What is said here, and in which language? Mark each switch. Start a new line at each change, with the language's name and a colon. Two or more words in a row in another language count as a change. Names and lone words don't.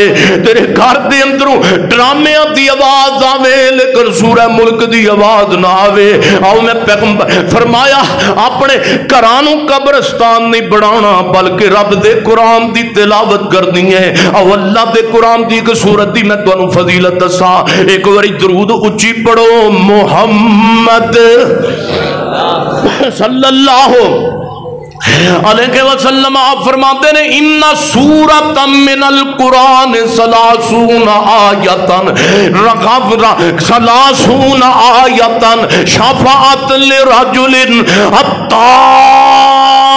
Punjabi: تیرے گھر دے اندروں ڈرامیاں دی آواز آوے، لیکن سورہ ملک دی آواز نا آوے. آؤ میں پیغمبر فرمایا، اپنے گھراں نوں قبرستان نہیں بنانا، بلکہ رب دے قرآن دی تلاوت کرنی اے. آؤ اللہ دے قرآن دی اک سورت دی میں تہانوں فضیلت دساں. اک باری درود اچی پڑھو,
Arabic: محمد صلى الله عليه وسلم.
Punjabi: آپ فرماتے نے,
Arabic: إن سورة من القرآن ثلاثون آية ثلاثون آية شفاعة لرجل حتى